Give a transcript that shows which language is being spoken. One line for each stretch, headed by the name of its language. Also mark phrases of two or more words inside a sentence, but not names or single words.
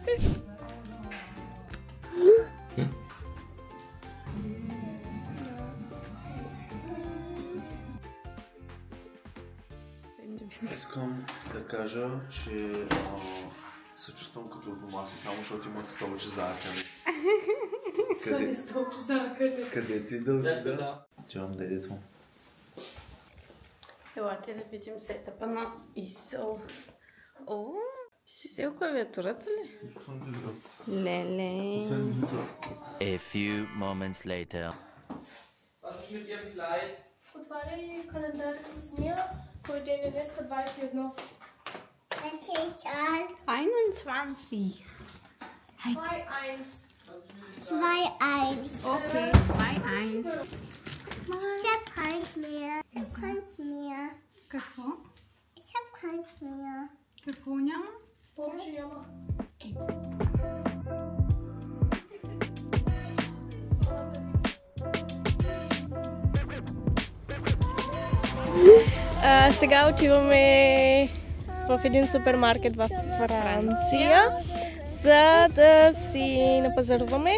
Bulgarian: Искам да кажа, че се чувствам като у дома си, само защото имат столче за акъни. Къде столче за акъни? Къде ти да отида? Чувам дедето. Елате да видим сетъпа на ИСО. О, ти си взел клавиатурата ли? Леле.
English: A few moments later.
German: Was ist mit Ihrem Kleid?
Bulgarian: Отваряй календарите с Мия. Кой ден е днеска 21? 21. 2-1. Okay, 2-1.
German: Ich hab keins mehr. Ich hab keins mehr.
Bulgarian: Какво?
German: Ich hab keins mehr.
Bulgarian: Какво няма? Повече няма. Сега отиваме в един супермаркет в Франция, за да си напазаруваме.